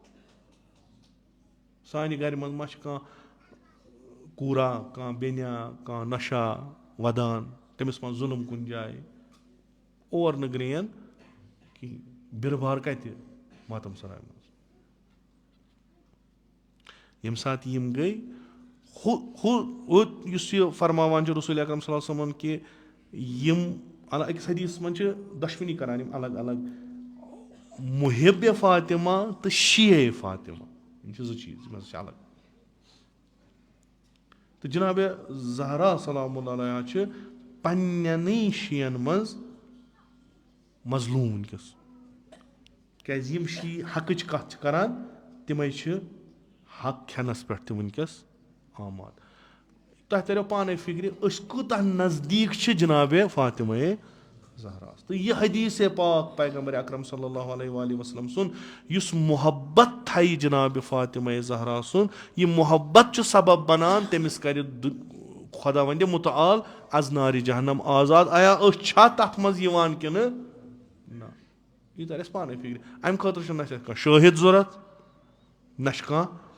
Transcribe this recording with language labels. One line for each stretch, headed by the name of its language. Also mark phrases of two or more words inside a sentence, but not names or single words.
Kashmiri: سانہِ گرِ منٛز ما چھِ کانٛہہ کوٗرا کانٛہہ بیٚنیا کانٛہہ نۄشا ودان تٔمِس منٛز ظُلم کُنہِ جایہِ اور نہٕ گرٛین کِہیٖنۍ بِربار کتہِ ماتم سراے منٛز ییٚمہِ ساتہٕ یِم گٔے یُس یہِ فرماوان چھُ رسول اکرم
Arabic: صلی اللہ علیہ وسلم
Kashmiri: کہِ یِم أکِس حدیثس منٛز چھِ دۄشوٕنی کران یِم الگ الگ محب فاطمہ تہٕ شیعہ فاطمہ یِم چھِ زٕ چیٖز یِم ہسا چھِ الگ تہٕ جناب زہرا
Arabic: سلام اللہ علیہا
Kashmiri: چھِ پننٮ۪نٕے شِین منٛز مظلوٗم وٕنکیٚس کیازِ یِم شی حقٕچ کتھ چھِ کران تِمے چھِ حق کھٮ۪نس پٮ۪ٹھ تہِ وٕنکیٚس آماد تۄہہِ تریو پانے فِکرِ أسۍ کوٗتاہ نزدیٖک چھِ جناب فاطمہ زہراہس تہٕ یہِ حدیث پاک پیغمبر اکرم
Arabic: صلی اللہ علیہ وسلم
Kashmiri: سُنٛد یُس محبت تھایہِ جناب فاطمہ زہرا سُنٛد یہِ محبت چھُ سبب بنان تٔمِس کرِ خۄدا وندِ مُتعال
Persian: از نارِ جہنم
Kashmiri: آزاد آیا أسۍ چھا تتھ منٛز یِوان کِنہٕ نہ یہِ تر اَسہِ پانے فِکرِ امہِ خٲطرٕ چھُنہٕ اَسہِ کانٛہہ شٲہِد ضوٚرتھ نہ چھُ کانٛہہ